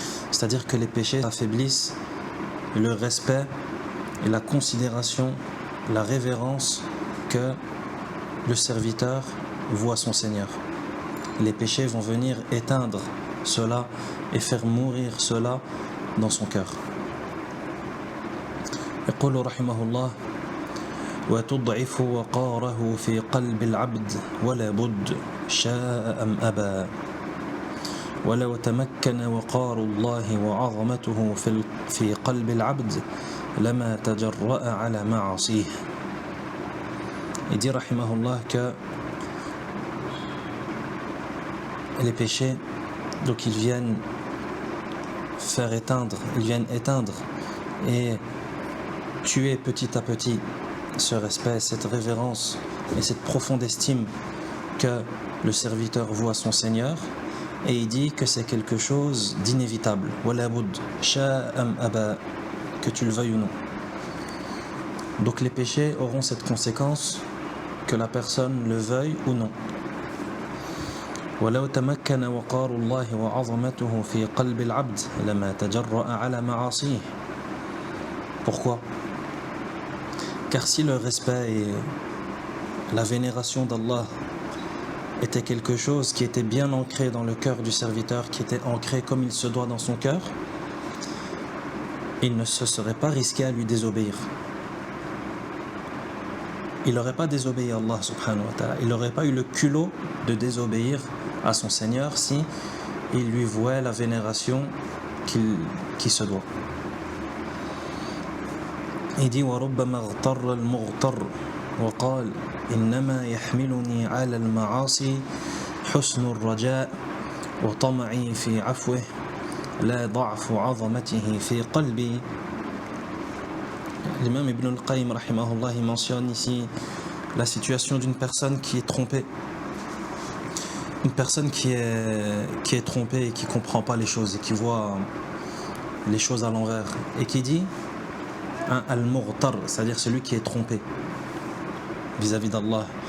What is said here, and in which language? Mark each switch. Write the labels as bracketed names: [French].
[French] C'est-à-dire que les péchés affaiblissent le respect et la considération, la révérence que le serviteur voit son Seigneur. Les péchés vont venir éteindre cela et faire mourir cela dans son cœur. [Arabic] يقول رحمه الله وتضعف وقاره في قلب العبد ولا بد شاء أم أبى ولو تمكن وقار الله وعظمته في قلب العبد لما تجرأ على معاصيه. [French] Il dit rahimahullah que les péchés, donc ils viennent faire éteindre, ils viennent éteindre et tuer petit à petit ce respect, cette révérence et cette profonde estime que le serviteur voit son Seigneur, et il dit que c'est quelque chose d'inévitable. [Arabic] Wala bud, sha'am aba, [French] que tu le veuilles ou non. Donc les péchés auront cette conséquence, que la personne le veuille ou non. [Arabic] ولو تمكن وقار الله وعظمته في قلب العبد لما تجرأ على معاصيه. [French] Pourquoi? Car si le respect et la vénération d'Allah était quelque chose qui était bien ancré dans le cœur du serviteur, qui était ancré comme il se doit dans son cœur, il ne se serait pas risqué à lui désobéir. Il n'aurait pas désobéi à Allah subhanahu wa ta'ala. Il n'aurait pas eu le culot de désobéir à son Seigneur si il lui vouait la vénération qui se doit. Il dit [Arabic] وَرُبَّمَا اغْتَرَّ الْمُغْتَرُّ وقال إنما يحملني على المعاصي حسن الرجاء وطمعي في عفوه لا ضعف عظمته في قلبي. [French] L'imam Ibn al-Qayyim rahimahullah, il mentionne ici la situation d'une personne qui est trompée, une personne qui est trompée et qui ne comprend pas les choses et qui voit les choses à l'envers et qui dit al-mughtar, c'est-à-dire celui qui est trompé vis-à-vis d'Allah.